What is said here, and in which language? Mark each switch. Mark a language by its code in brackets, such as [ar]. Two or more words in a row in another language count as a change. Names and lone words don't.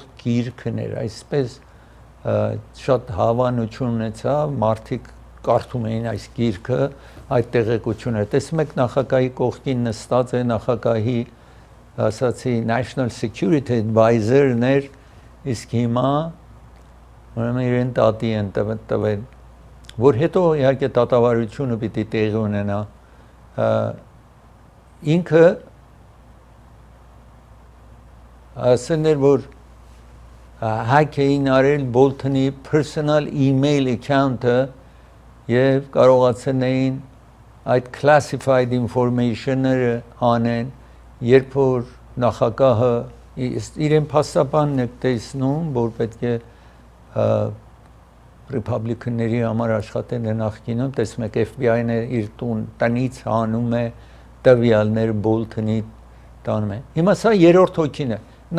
[hy] գիրքն էր այսպես շատ հավանություն ունեցավ մարդիկ կարդում էին այս գիրքը այդ տեղեկությունը տեսնում եք նախագահի կողքին նստած է նախագահի ասացի [en] National Security Advisor- [hy] ներ իսկ հիմա ուրեմն իրեն տատի են տվել որ հետո իհարկե դատավարությունը պիտի տեղի ունենա ինքը ասել էր որ hack էին արել Բոլթոնի [en] personal email account- [hy] ը եւ կարողացել էին այդ [en] classified information- [hy] ները անեն երբ որ նախագահը իրեն փաստաբանն է տեսնում որ պետք է ռեփուբլիկանների համար աշխատել է նախկինում տեսնում եք FBI-ն իր տնից հանում է տվյալներ Բոլթոնի տանում է հիմա սա երրորդ հոգին է